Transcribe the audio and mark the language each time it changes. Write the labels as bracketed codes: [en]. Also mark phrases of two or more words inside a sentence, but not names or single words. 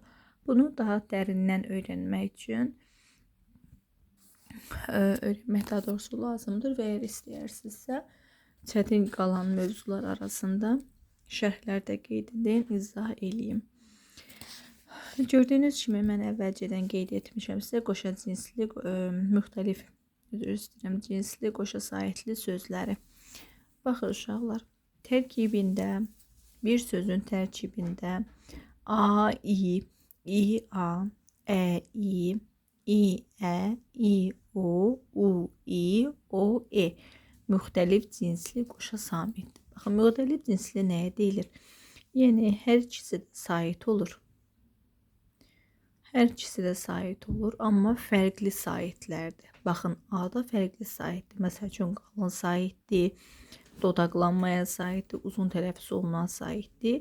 [az] Bunu daha dərindən öyrənmək üçün öyrənmək daha doğrusu lazımdır və əgər istəyirsinizsə çətin qalan mövzular arasında şərhlərdə qeyd edin, izah eləyim. Gördüyünüz kimi mən əvvəlcədən qeyd etmişəm sizə qoşa cinsli, müxtəlif cinsli, qoşa saitli sözləri. Baxın uşaqlar, tərkibində, bir sözün tərkibində a, i, a, i, ə, i, u, i, o, e müxtəlif cinsli qoşa samitdir. Baxın, müxtəlif cinsli nəyə deyilir? Yəni, hər ikisi də sait olur. Hər ikisi də sait olur, amma fərqli saitlərdir. Baxın, a da fərqli saitdir. Məsəl üçün, qalın saitdir, dodaqlanmaya saitdir, uzun tələffüz olunan saitdir.